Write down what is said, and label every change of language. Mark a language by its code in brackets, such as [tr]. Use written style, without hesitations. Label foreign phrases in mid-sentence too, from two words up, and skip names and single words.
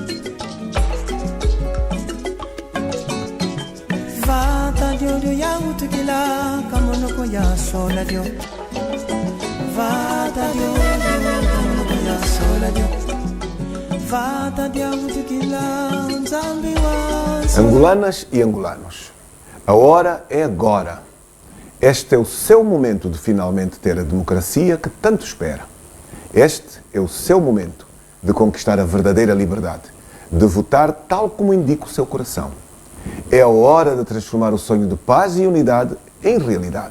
[kg] Vata dio ya utukila, kamonoko ya sola dio. Vata dio kamonoko ya sola dio. Vata dia utukila, zambi wa. [pt] Angolanas e angolanos, a hora é agora. Este é o seu momento de finalmente ter a democracia que tanto espera. Este é o seu momento de conquistar a verdadeira liberdade, de votar tal como indica o seu coração. É a hora de transformar o sonho de paz e unidade em realidade.